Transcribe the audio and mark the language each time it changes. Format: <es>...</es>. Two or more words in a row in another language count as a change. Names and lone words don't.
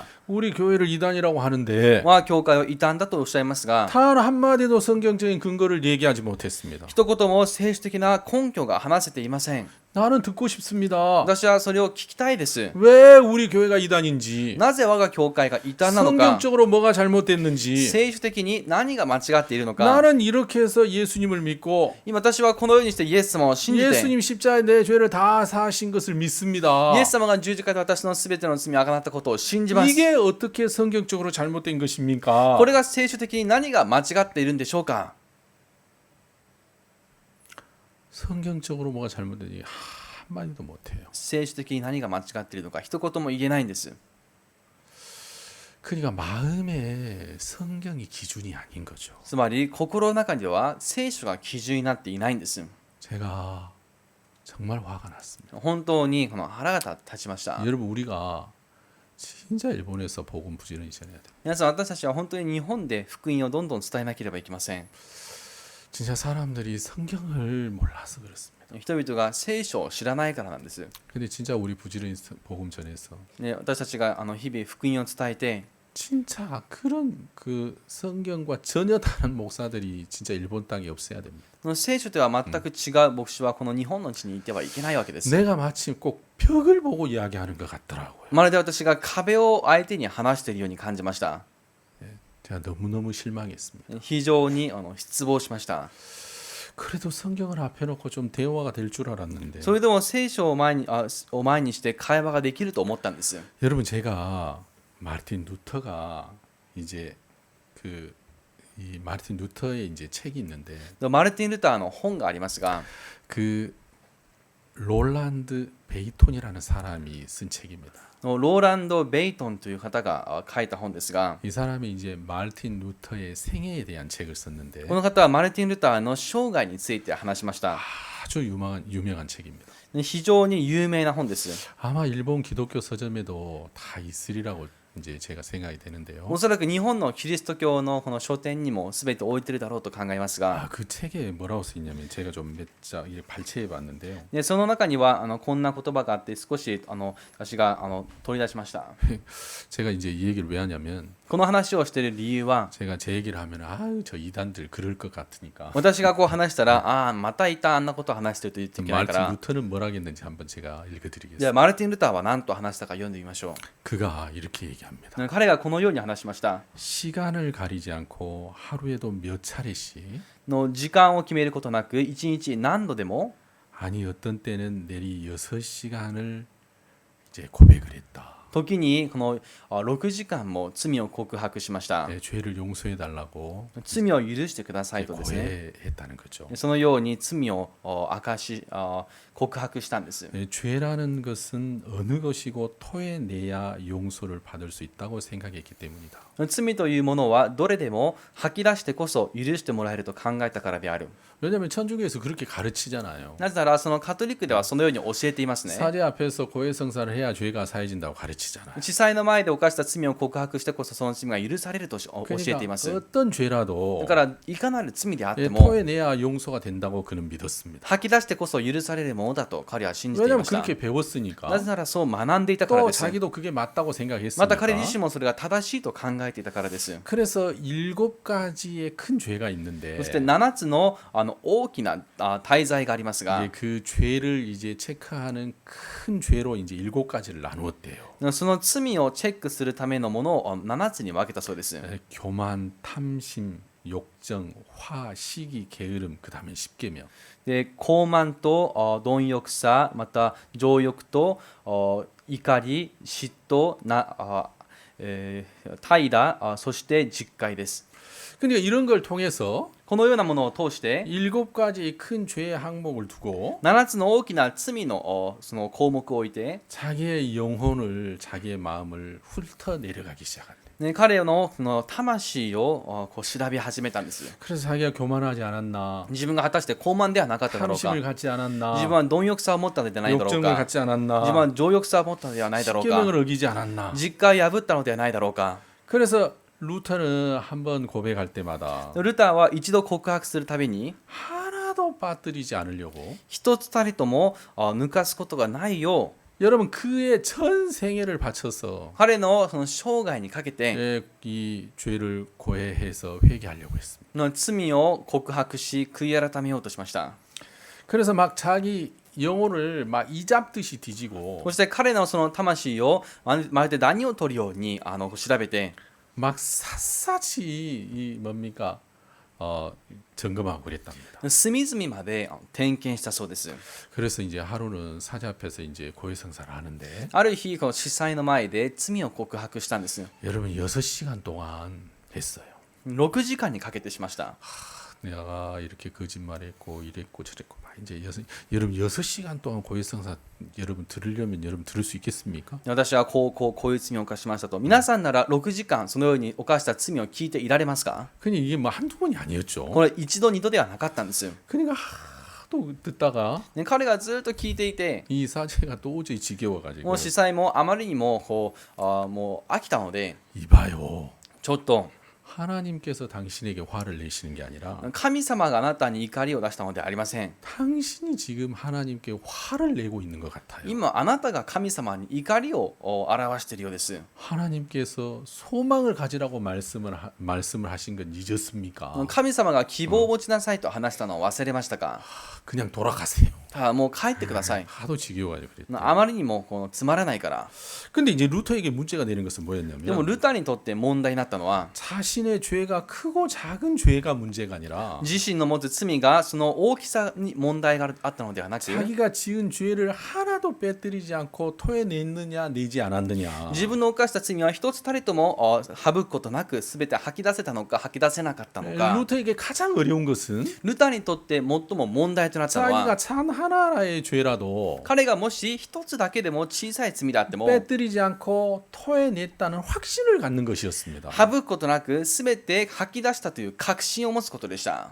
<ko>우리 교회를 이단이라고 하는데</ko> <ja>は教会を異端だとおっしゃいますが、</ja> <ko>단 한마디도 성경적인 근거를 얘기하지 못했습니다.</ko> <ja>一言も聖書的な根拠が話せていません。</ja> <ko>나는 듣고 싶습니다.</ko> <ja>私はそれを聞きたいです。</ja> <ko>왜 우리 교회가 이단인지</ko> <ja>なぜ我が教会が異端なのか、</ja> <ko>성경적으로 뭐가 잘못됐는지</ko> <ja>聖書的に何が間違っているのか。</ja> <ko>나는 이렇게 해서 예수님을 믿고</ko> <ja>今私はこのようにしてイエス様を信じて、</ja> <ko>예수님 십자가에 내 죄를 다 사하신 것을 믿습니다.</ko> <ja>イエス様が十字架で私のすべての罪をあがなったことを信じます。</ja> <ko>이게 어떻게 성경적으로 잘못된 것입니까?</ko> <ja>これが聖書的に何が間違っているんでしょうか。</ja> <ko>성경적으로 뭐가 잘못되니 한마디도 못해요.</ko> <ja>聖書的に何が間違っているのか一言も言えないんです。</ja> <ko>그러니까 마음에 성경이 기준이 아닌 거죠.</ko> <ja>つまり心の中では聖書が基準になっていないんです。</ja> <ko>제가 정말 화가 났습니다.</ko> <ja>本当にこの腹が立ちました。</ja> <ko>여러분 우리가 진짜 일본에서 복음 부지런히 전해야 돼요.</ko> <ja>皆さん、私たちは本当に日本で福音をどんどん伝えなければいけません。</ja> <ko>진짜 사람들이 성경을 몰라서 그렇습니다.</ko> <ja>人々が聖書を知らないからなんです。</ja> <ko>근데 진짜 우리 부지런히 복음 전해서</ko> <ja>ね、私たちが日々福音を伝えて、</ja> <ko>진짜 그런 그 성경과 전혀 다른 목사들이 진짜 일본 땅에 없어야 됩니다.</ko> <ja>この聖書とは全く違う牧師はこの日本の地にいてはいけないわけです。</ja> <ko>내가 마침 꼭 벽을 보고 이야기하는 것 같더라고요.</ko> <ja>まるで私が壁を相手に話しているように感じました。</ja> <ko>제가 너무너무 실망했습니다.</ko> <ja>非常に失望しました。</ja> <ko>그래도 성경을 앞에 놓고 좀 대화가 될 줄 알았는데</ko> <ja>それでも聖書を前にして会話ができると思ったんです。</ja> <ko>여러분 제가 마르틴 루터가 이제 이 마르틴 루터의 이제 책이 있는데</ko> <ja>マルティン・ルターの本がありますが、</ja> <ko>그 롤란드 베이톤이라는 사람이 쓴 책입니다.</ko> <ja>ローランド・ベイトンという方が書いた本ですが、</ja> <ko>이 사람이 이제 마르틴 루터의 생애에 대한 책을 썼는데</ko> <ja>この方はマルティン・ルターの生涯について話しました。</ja> <ko>아주 유명한 책입니다.</ko> <ja>非常に有名な本です。</ja> <ko>아마 일본 기독교 서점에도 다 있으리라고 이제 제가 생각이 되는데요.</ko> <ja>おそらく日本のキリスト教のこの書店にも全て置いてるだろうと考えますが、</ja> <ko>그 책에 뭐라고 써 있냐면 제가 좀 몇 자 발췌해 봤는데요.</ko> <ja>でその中にはこんな言葉があって少し私が取り出しました。</ja> <ko>제가 이제 이 얘기를 왜 하냐면</ko> <ja>この話をしている理由は、</ja> <ko>제가 제 얘기를 하면 아유 저 이단들 그럴 것 같으니까</ko> <ja>私がこう話したら、またいたあんなことを話してると言っていけないか</ja> <ko>마르틴</ko> <ja>ら、</ja> <ko>루터는 뭐라 했는지 한번 제가</ko> <ja>じゃあ</ja> <ko>읽어드리겠습니다.</ko> <ja>マルティン・ルターは何と話したか読んでみましょ</ja> <ko>그가 이렇게 얘기합니다.</ko> <ja>う。彼がこのように話しました。</ja> <ko>시간을 가리지 않고 하루에도 몇 차례씩</ko> <ja>の時間を決めることなく、一日何度でも、</ja> <ko>아니 어떤 때는 내리 6시간을 이제 고백을 했다.</ko> <ja>時にこの6時間も罪を告白しました。</ja> <ko>내 죄를 용서해 달라고</ko> <ja>罪を許してくださいとですね。</ja> <ko>고해했다는 거죠.</ko> <ja>そのように罪を告白したんです。</ja> <ko>죄라는 것은 어느 것이고 토해내야 용서를 받을 수 있다고 생각했기 때문이다.</ko> <ja>罪というものはどれでも吐き出してこそ許してもらえると考えたからである。</ja> <ko>왜냐하면 천주교에서 그렇게 가르치잖아요.</ko> <ja>なぜならそのカトリックではそのように教えていますね。</ja> <ko>사제 앞에서 고해성사를 해야 죄가 사해진다고 가르치잖아요. 말씀하시잖아요.</ko> <ja>地裁の前で犯した罪を告白してこそその罪が許されると教えてい</ja> <ko>그러니까</ko> <ja>ます。</ja> <ko>어떤 죄라도</ko> <ja>だからいかなる罪であって</ja> <ko>예,</ko> <ja>も</ja> <ko>토해내야 용서가 된다고 그는 믿었습니다.</ko> <ja>吐き出してこそ許されるものだと彼は信じてい</ja> <ko>왜냐하면</ko> <ja>ました。</ja> <ko>그렇게 배웠으니까.</ko> <ja>なぜならそう学んでいたから</ja> <ko>또</ko> <ja>です。</ja> <ko>자기도 그게 맞다고</ko> <ja>また彼自</ja> <ko>생각했으니까.</ko> <ja>身もそれが正しいと考えていたからです。</ja> <ko>그래서 7가지의 큰 죄가 있는데</ko> <ja>そして7つの大きな大罪がありますが</ja> <ko>이제 그 죄를 이제 체크하는 큰 죄로 이제 7가지를 나누었대요.</ko> <ja>その罪をチェックするためのものを7つに分けたそうです。</ja> <ko>교만, 탐심, 욕정, 화, 시기, 게으름, 그 다음에 십계명.</ko> <ja>で傲慢と貪欲さ、また情欲と怒り、嫉妬、怠惰、そして実戒です。</ja> <ko>그러니까 이런 걸 통해서</ko> <ja>このようなものを通して</ja> <ko>7가지 큰 죄의 항목을 두고</ko> <ja>7 つの大きな罪のその項目を置いて、</ja> <ko>자기의 영혼을 자기의 마음을 훑어 내려가기 시작한대.</ko> <ja>ね、彼のその魂をこう調べ始めたんです。</ja> <ko>그래서 자기가 교만하지 않았나,</ko> <ja>自分が果たして傲慢ではなかっただろうか、</ja> <ko>탐심을 갖지</ko> <ja>自分</ja> <ko>않았나,</ko> <ja>は貪欲さを持ったのではないだろう</ja> <ko>욕정을</ko> <ja>か、</ja> <ko>갖지</ko> <ja>自分</ja> <ko>않았나,</ko> <ja>は情欲さを持ったのではないだろうか、</ja> <ko>십계명을 어기지 않았나.</ko> <ja>実戒を破ったのではないだろうか。</ja> <ko>그래서 루터는 한번 고백할 때마다</ko> <ja>ルターは一度告白するたびに</ja> <ko>하나도 빠뜨리지 않으려고</ko> <ja>一つたりとも抜かすことがないよう</ja> <ko>여러분 그의 전 생애를 바쳐서</ko> <ja>彼のその生涯にかけて</ja> <ko>이 죄를 고해해서 회개하려고 했습니다.</ko> <ja>の罪を告白し悔い改めようとしました。</ja> <ko>그래서 막 자기 영혼을 막 이잡듯이 뒤지고</ko> <ja>そして彼のその魂をまるで何を取るように調べて</ja> <ko>막 샅샅이 이 뭡니까 점검하고 그랬답니다.</ko> <ja>隅々まで点検したそうです。</ja> <ko>그래서 이제 하루는 사자 앞에서 이제 고해성사를 하는데</ko> <ja>ある日この司祭の前で罪を告白したんです。</ja> <ko>여러분 6시간 동안 했어요.</ko> <ja>6 時間にかけてしました。</ja> <ko>내가 이렇게 거짓말했고 이랬고 저랬고 막 이제 여러분 6시간 동안 고해성사 여러분 들으려면 여러분 들을 수 있겠습니까?</ko> <ja>私はこういう罪を犯しましたと。皆さんなら6時間そのように犯した罪を聞いていられますか？</ja> <ko>그냥 이게 뭐 한두 번이 아니었죠.</ko> <ja>これ一度二度ではなかったんです。</ja> <ko>그러니까 하도 듣다가</ko> <ja>ね、彼がずっと聞いていて、</ja> <ko>이 사제가 도저히 지겨워가지고</ko> <ja>もう司祭もあまりにももう飽きたので、</ja> <ko>이봐요.</ko> <ja>ちょっと</ja> <ko>하나님께서 당신에게 화를 내시는 게 아니라</ko> <ja>神様があなたに怒りを出したのではありません。</ja> <ko>당신이 지금 하나님께 화를 내고 있는 것 같아요.</ko> <ja>今あなたが神様に怒りを表しているようです。</ja> <ko>하나님께서 소망을 가지라고 말씀을 하신 건 잊었습니까?</ko> <ja>神様が希望を持ちなさいと話したのを忘れましたか？</ja> <ko>그냥 돌아가세요.</ko> <ja>もう帰ってください。</ja> <ko>하도 지겨워가지고 그랬대.</ko> <ja>あまりにもつまらないから。</ja> <ko>근데 이제 루터에게 문제가 되는 것은</ko> <ja>でも</ja> <ko>뭐였냐면</ko> <ja>ルターにとって問題になったのは</ja> <ko>자신의 죄가 크고 작은 죄가 문제가 아니라</ko> <ja>自身の持つ罪がその大きさに問題があったのではなく</ja> <ko>자기가 지은 죄를 하나도 빼뜨리지 않고 토해냈느냐 내지 않았느냐.</ko> <ja>自分の犯した罪は一つたりとも省くことなく全て吐き出せたのか吐き出せなかったのか。</ja> <ko>루터에게 가장 어려운 것은</ko> <ja>ルターにとって最も問題となったの</ja> <ko>자기가</ko> <ja>は</ja> <ko>찬 하나의 죄라도</ko> <ja>彼がもし一つだけでも小さい罪であっても</ja> <ko>빼뜨리지 않고 토해냈다는 확신을 갖는 것이었습니다.</ko> <ja>省くことなく全て吐き出したという確信を持つことでした。</ja>